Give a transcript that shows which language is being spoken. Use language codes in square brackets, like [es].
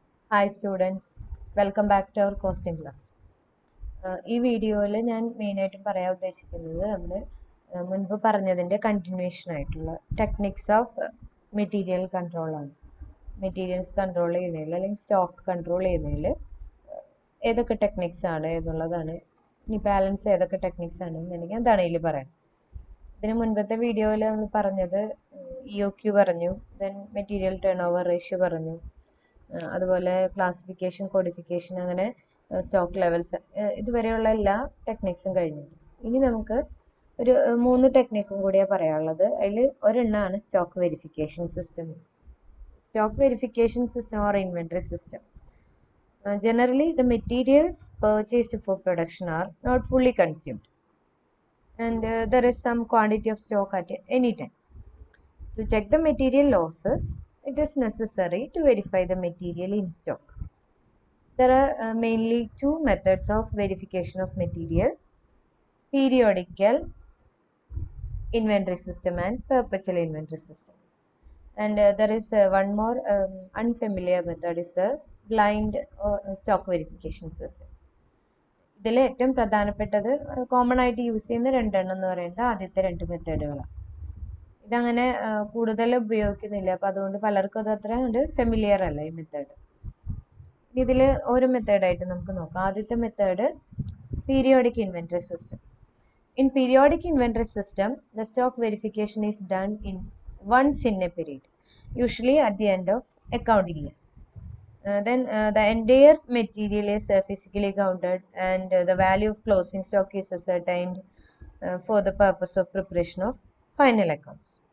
[en] Hi students, welcome back to our costing class. [ml] ഈ വീഡിയോയിൽ ഞാൻ മെയിനായിട്ടും പറയാൻ ഉദ്ദേശിക്കുന്നത് നമ്മൾ മുൻപ് പറഞ്ഞതിൻ്റെ കണ്ടിന്യൂഷൻ ആയിട്ടുള്ള ടെക്നിക്സ് ഓഫ് മെറ്റീരിയൽ കൺട്രോൾ ആണ്. മെറ്റീരിയൽസ് കൺട്രോൾ ചെയ്യുന്നതിൽ അല്ലെങ്കിൽ സ്റ്റോക്ക് കൺട്രോൾ ചെയ്യുന്നതിൽ ഏതൊക്കെ ടെക്നിക്സ് ആണ് എന്നുള്ളതാണ്. ഇനി ബാലൻസ് ഏതൊക്കെ ടെക്നിക്സ് ആണ് എന്നുണ്ടെങ്കിൽ എന്താണ് ഇതിൽ പറയാം. ഇതിന് മുൻപത്തെ വീഡിയോയിൽ നമ്മൾ പറഞ്ഞത് EOQ പറഞ്ഞു, then material turn over ratio പറഞ്ഞു, അതുപോലെ ക്ലാസിഫിക്കേഷൻ, കോഡിഫിക്കേഷൻ, അങ്ങനെ സ്റ്റോക്ക് ലെവൽസ്, ഇതുവരെയുള്ള എല്ലാ ടെക്നിക്സും കഴിഞ്ഞു. ഇനി നമുക്ക് ഒരു 3 ടെക്നിക്കും കൂടിയാണ് പറയാനുള്ളത്. അതിൽ ഒരെണ്ണമാണ് stock verification system. Stock verification system or inventory system. [en] Generally, the materials purchased for production are not fully consumed, and there is some quantity of stock at any time. To check the material losses, it is necessary to verify the material in stock. There are mainly 2 methods of verification of material: periodical inventory system and perpetual inventory system. And there is one more unfamiliar method is the blind or stock verification system. [ml] ഇതിൽ ഏറ്റവും പ്രധാനപ്പെട്ടത് common ആയിട്ട് use ചെയ്യുന്ന രണ്ടെണ്ണം എന്ന് പറയുന്നത് ആദ്യത്തെ 2 മെത്തേഡുകളാണ്. ഇതങ്ങനെ കൂടുതൽ ഉപയോഗിക്കുന്നില്ല, അപ്പോൾ അതുകൊണ്ട് പലർക്കും അത് അത്ര ഫെമിലിയർ അല്ല ഈ മെത്തേഡ്. ഇതിൽ ഒരു മെത്തേഡായിട്ട് നമുക്ക് നോക്കാം. ആദ്യത്തെ method periodic inventory system. [en] In periodic inventory system, the stock verification is done once in a period, usually at the end of accounting year. Then the entire material is physically counted, and the value of closing stock is ascertained for the purpose of preparation of final accounts.